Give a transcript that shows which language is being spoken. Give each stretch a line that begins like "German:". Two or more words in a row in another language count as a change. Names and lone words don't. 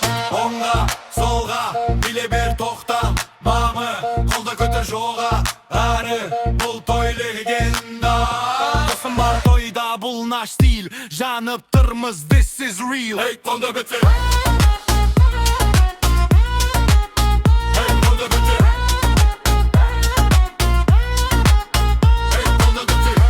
Kazakh: Oңға, солға, биле бер, тоқта. Мамы, қолды көтер жоға, әрі бұл той легенда. Досым бар тойда, бұл
Russian: наш стиль,
Kazakh: жанып тұрмыз,
English: this is real.
Kazakh: Ей, қолды көтер. Ей, қолды көтер. Ей, қолды көтер.